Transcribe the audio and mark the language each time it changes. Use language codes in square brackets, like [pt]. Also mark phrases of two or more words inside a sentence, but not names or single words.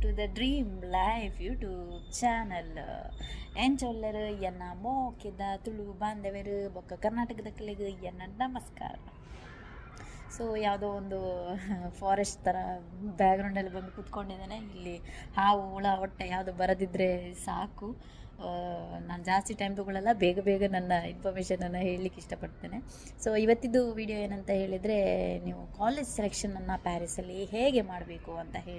[tcy] ಡ್ರೀಮ್ ಲೈಫ್ ಯೂಟ್ಯೂಬ್ ಚಾನಲ್ ಎಂಚೊಲ್ಲರು ಎನ್ನ ಮೋಕಿದ ತುಳು ಬಾಂಧವರು ಬೊಕ್ಕ ಕರ್ನಾಟಕದ ಕಲೆಗೆ ಎನ್ನ ನಮಸ್ಕಾರ. [kn] ಸೊ ಯಾವುದೋ ಒಂದು ಫಾರೆಸ್ಟ್ ಥರ ಬ್ಯಾಕ್ಗ್ರೌಂಡಲ್ಲಿ ಬಂದು ಕೂತ್ಕೊಂಡಿದ್ದಾನೆ. ಇಲ್ಲಿ ಹಾವು ಹುಳ ಹೊಟ್ಟೆ ಯಾವುದು ಬರದಿದ್ದರೆ ಸಾಕು. ನಾನು ಜಾಸ್ತಿ ಟೈಮ್ ತೊಗೊಳ್ಳಲ್ಲ, ಬೇಗ ಬೇಗ ನನ್ನ ಇನ್ಫಾರ್ಮೇಷನನ್ನು ಹೇಳಲಿಕ್ಕೆ ಇಷ್ಟಪಡ್ತೇನೆ. ಸೊ ಇವತ್ತಿದ್ದು ವಿಡಿಯೋ ಏನಂತ ಹೇಳಿದರೆ, ನೀವು ಕಾಲೇಜ್ ಸೆಲೆಕ್ಷನನ್ನು ಪ್ಯಾರಿಸಲ್ಲಿ ಹೇಗೆ ಮಾಡಬೇಕು ಅಂತ ಹೇಳಿ.